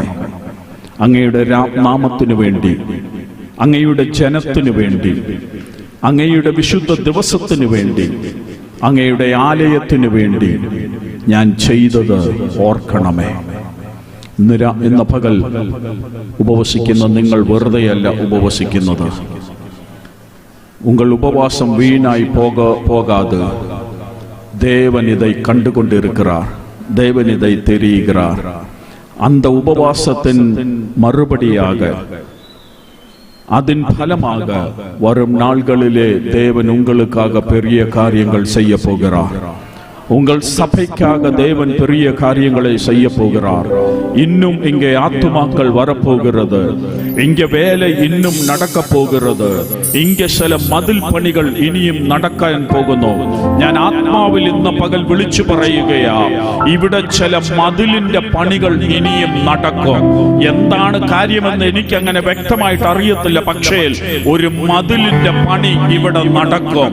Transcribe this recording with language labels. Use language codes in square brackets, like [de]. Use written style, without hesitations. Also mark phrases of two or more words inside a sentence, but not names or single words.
[ml] അങ്ങയുടെ നാമത്തിനു വേണ്ടി, അങ്ങയുടെ ജനത്തിനു വേണ്ടി, അങ്ങയുടെ വിശുദ്ധ ദിവസത്തിനു വേണ്ടി, അങ്ങയുടെ ആലയത്തിനു വേണ്ടി ഞാൻ ചെയ്തത് ഓർക്കണമേ. ഇന്ന് പകൽ ഉപവസിക്കുന്ന നിങ്ങൾ വെറുതെയല്ല ഉപവസിക്കുന്നത്. [ta] உங்கள் உபவாசம் வீணாய் போகாது. தேவன் இதை கண்டு கொண்டிருக்கிறார். தேவன் இதை தெரிகிறார். அந்த உபவாசத்தின் மறுபடியாக, அதன் பலமாக வரும் நாள்களிலே தேவன் உங்களுக்காக பெரிய காரியங்கள் செய்ய போகிறார். உங்கள் சபைக்காக தேவன் பெரிய காரியங்களை செய்ய போகிறார். இன்னும் இங்கே ஆத்துமாக்கள் வரப்போகிறது. இங்கே வேலை இன்னும் நடக்க போகிறது. [ml] ഇങ്ങ ചില മതിൽ പണികൾ ഇനിയും നടക്കാൻ പോകുന്നു. ഞാൻ ആത്മാവിൽ ഇന്ന് പകൽ വിളിച്ചു പറയുകയാ, ഇവിടെ ചില മതിലിന്റെ പണികൾ ഇനിയും നടക്കും. എന്താണ് കാര്യമെന്ന് എനിക്ക് അങ്ങനെ വ്യക്തമായിട്ട് അറിയത്തില്ല. പക്ഷേ ഒരു മതിലിന്റെ പണി ഇവിടെ നടക്കും.